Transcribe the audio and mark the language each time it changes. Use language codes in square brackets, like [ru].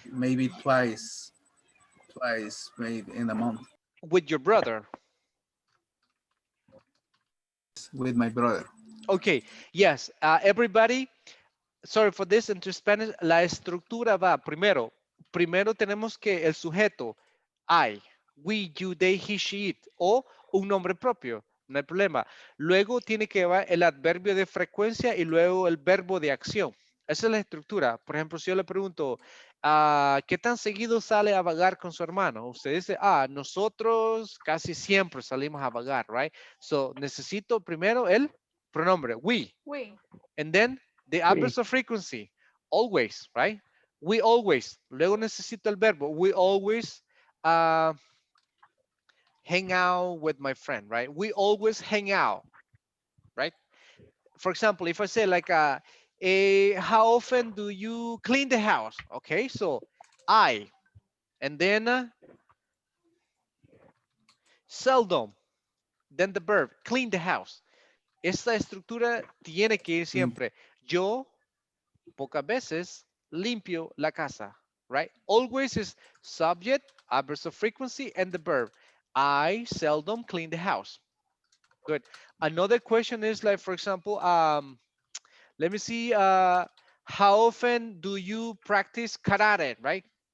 [en] maybe twice maybe in a month. with your brother. Yes, with my brother. Okay, yes. Everybody, sorry for this into Spanish. [es] La estructura va primero. Primero tenemos que el sujeto, I, we, you, they, he, she, it, o un nombre propio. No hay problema. Luego tiene que va el adverbio de frecuencia y luego el verbo de acción. Esa es la estructura. Por ejemplo, si yo le pregunto, ¿qué tan seguido sale a vagar con su hermano? Usted dice, nosotros casi siempre salimos a vagar, [en] right? [es] So, necesito primero el pronombre, we. [en] Oui. And then the adverse of frequency, always, right? We always. [es] Luego necesito el verbo. [en] We always uh, hang out with my friend, right? We always hang out, right? For example, if I say like, how often do you clean the house? Okay, so I, and then seldom, then the verb, clean the house. [es] Esta estructura tiene que ir siempre. Yo pocas veces limpio la casa, [en] right? Always is subject, adverse of frequency, and the verb. I seldom clean the house. Good. Another question is like, for example, let me see, how often do you practice karate, right?